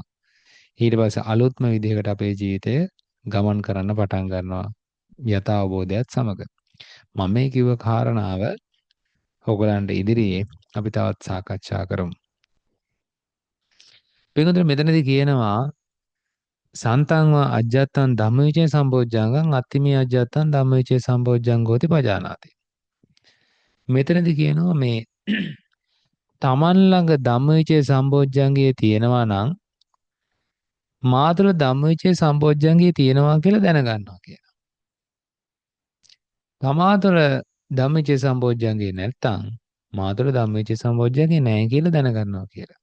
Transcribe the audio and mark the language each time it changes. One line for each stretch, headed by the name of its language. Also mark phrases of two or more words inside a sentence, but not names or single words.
Sinhala: ඊට පස්සේ අලුත්ම විදිහකට අපේ ජීවිතය ගමන් කරන්න පටන් ගන්නවා. යථා අවබෝධයත් සමග. මම මේ කිව්ව කාරණාව ඔයගලන්ට ඉදිරියේ අපි තවත් සාකච්ඡා කරමු. පිටුදෙන මෙතනදී කියනවා
Pali: සන්තං වා අජ්ජත්තං ධම්මවිචේ සම්බෝධ්‍යංගං අත්තිමේ අජ්ජත්තං ධම්මවිචේ සම්බෝධ්‍යංගෝති පජානාති.
Sinhala: මෙතනදී කියනවා මේ තමන් ළඟ ධම්මවිචේ සම්බෝධ්‍යංගයේ තියෙනවා නම් මා තුළ ධම්මවිචේ සම්බෝධ්‍යංගයේ තියෙනවා කියලා දැනගන්නවා කියලා. තමා තුළ ධම්මවිචේ සම්බෝධ්‍යංගේ නැත්තම් මා තුළ ධම්මවිචේ සම්බෝධ්‍යංගේ නැහැ කියලා දැනගන්නවා කියලා.